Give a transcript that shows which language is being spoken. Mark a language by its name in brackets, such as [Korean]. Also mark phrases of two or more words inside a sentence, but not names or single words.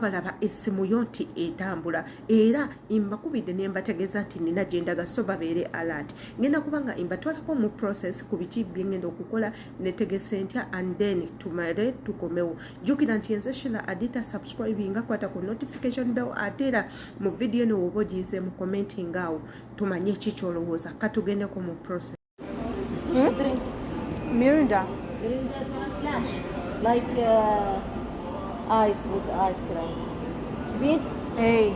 [Ganda] balaba essimu yo nti etambula era imbakubidde ne mbategeeza nti nina gyendaga so babeere alert ngenda kubanga imbatwalako mu process ku biki byengenda okukola netegese ntya [English] and then [Ganda] tumale tukomewo jjukira nti enze Sheila Adita subscribinga kwata ku notification bell atera mu video eno woba ogiyize mu commenting awo tumanye ki kyolowooza katugendeko mu process Mirinda [English] slash like ice with ice cream. [Arabic] تبين؟ اي